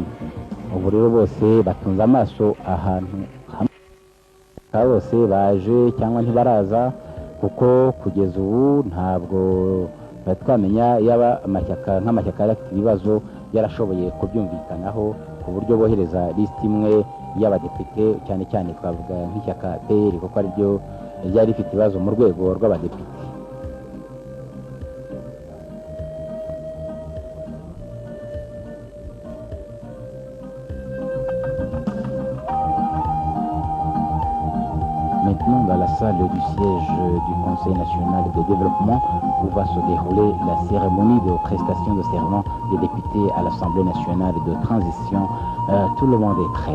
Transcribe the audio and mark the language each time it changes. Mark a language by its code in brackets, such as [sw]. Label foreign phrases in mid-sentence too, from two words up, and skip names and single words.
[rw] ubu rero bose batunze amaso ahantu hamwe, bose baje cyangwa ntibaraza, kuko kugeza ubu ntabwo twamenya yaba amashyaka nk'amashyaka afite ibibazo yarashoboye kubyumvikanaho ku buryo bohereza lisiti imwe y'abadepite, cyane cyane twavuga nk'ishyaka PL kuko ari ryo ryari rifite ibibazo mu rwego rw'abadepite. [fr] Maintenant, dans la salle du siège du Conseil national de développement, où va se dérouler la cérémonie de prestation de serment des députés à l'Assemblée nationale de transition, tout le monde est prêt.